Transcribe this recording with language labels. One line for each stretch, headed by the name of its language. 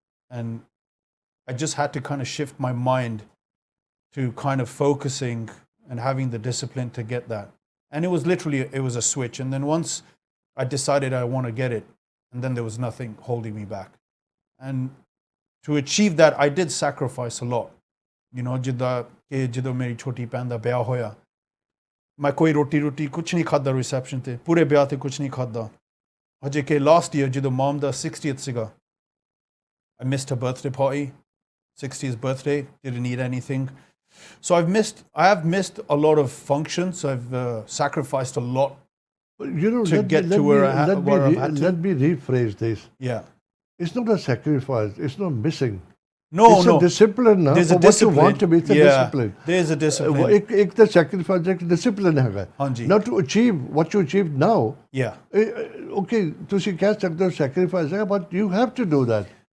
English: And I just had to kind of shift my mind to kind of focusing and having the discipline to get that. And it was a switch. And then once I decided I want to get it, and then there was nothing holding me back. And to achieve that, I did sacrifice a lot.
Punjabi: ਜਿੱਦਾਂ ਕਿ ਜਦੋਂ ਮੇਰੀ ਛੋਟੀ ਭੈਣ ਦਾ ਵਿਆਹ ਹੋਇਆ ਮੈਂ ਕੋਈ ਰੋਟੀ ਕੁਛ ਨਹੀਂ ਖਾਧਾ ਰਿਸੈਪਸ਼ਨ ਤੇ ਪੂਰੇ ਵਿਆਹ ਤੇ ਕੁਛ ਨਹੀਂ ਖਾਧਾ ਹਜੇ ਕਿ ਲਾਸਟ ਈਅਰ ਜਦੋਂ ਮਮ ਦਾ 60th ਸੀਗਾ
English: I missed her birthday party 60th birthday didn't eat anything so I have missed a lot of functions I've sacrificed a lot to get to where I've had to. Let me rephrase this yeah it's not a sacrifice it's not missing No. It's a discipline. There's a what discipline. you want to be, it's a discipline. There's a discipline. एक the sacrifice, एक discipline है. Not to achieve what you achieved now. Yeah. Okay,
Hindi: तुसी कह सकते हो
English: sacrifice है, but you have to do that.